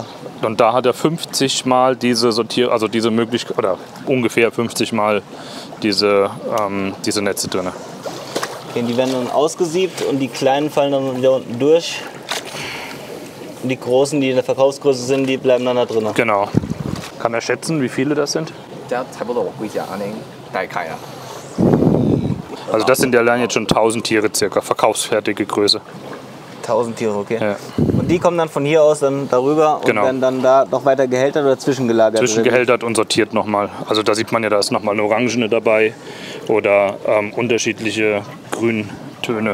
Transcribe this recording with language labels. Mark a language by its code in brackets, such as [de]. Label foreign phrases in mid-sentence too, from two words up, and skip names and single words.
[de] Und da hat er 50 Mal diese also diese Möglichkeit, oder ungefähr 50 Mal diese Netze drin. Okay, die werden dann ausgesiebt und die kleinen fallen dann wieder unten durch. Und die großen, die in der Verkaufsgröße sind, die bleiben dann da drin. Genau. Kann er schätzen, wie viele das sind? [zh] 差不多我估計下你大概啊。 [de] Also das sind ja allein jetzt schon 1000 Tiere circa, verkaufsfertige Größe. 1000 Tiere, okay. Ja. Und die kommen dann von hier aus dann darüber und Genau. werden dann da noch weiter gehältert oder zwischengelagert? Zwischengehältert und sortiert nochmal. Also da sieht man ja, da ist nochmal eine Orangene dabei oder unterschiedliche Grüntöne.